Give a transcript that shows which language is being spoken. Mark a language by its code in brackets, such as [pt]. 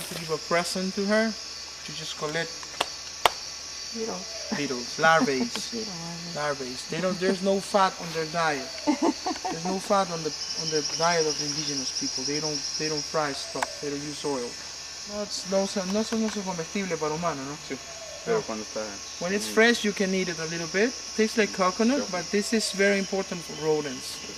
[en] A present to her to just collect beetles, larvae. They don't. There's no fat on their diet. There's no fat on the diet of the indigenous people. They don't fry stuff. They don't use oil. [es] No son comestibles para humanos, ¿no? Sí. Pero cuando está. [en] When it's fresh, you can eat it a little bit. Tastes like coconut, but this is very important for rodents.